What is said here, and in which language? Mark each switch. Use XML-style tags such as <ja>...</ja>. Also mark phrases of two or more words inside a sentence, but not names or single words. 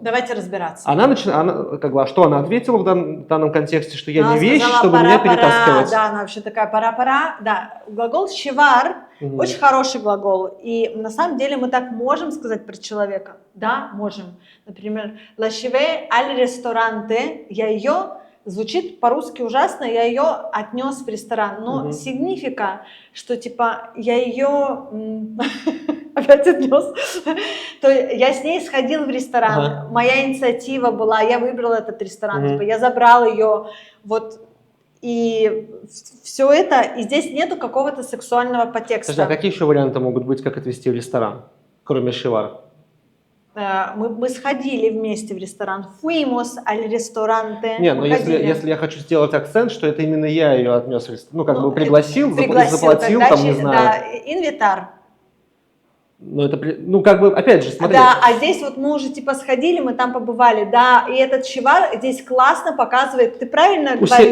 <ru>Давайте разбираться. Она как бы, а что она ответила в данном контексте, что я Она не вещь, сказала, чтобы меня «Пора, перетаскивать. Да, она вообще такая пора. Да, глагол щевар Мгм. очень хороший глагол. И на самом деле мы так можем сказать про человека. Да, можем. Например,</ru> <es>la llevé al restaurante,</es> <ru>я ее, звучит по-русски ужасно, я ее отнес в ресторан. Но Мгм. сигнифика, что типа я ее опять отнес. То я с ней сходил в ресторан, Ага. моя инициатива была, я выбрала этот ресторан, Мгм. типа я забрал ее, вот, и все это, и здесь нету какого-то сексуального подтекста. Подожди, а какие еще варианты могут быть, как отвезти в ресторан, кроме шивар? Мы сходили вместе в ресторан,</ru> <es>fuimos al restaurante.</es> <ru>Не, но мы если ходили. я хочу сделать акцент, что это именно я ее отнес в ресторан, ну, как Ну, бы пригласил, заплатил, тогда там, не знаю. Да, инвитар. Ну, это, ну, как бы, опять же, смотри. Да, а здесь вот мы уже типа сходили, мы там побывали, да, и этот шивар здесь классно показывает, ты правильно говоришь?</ru>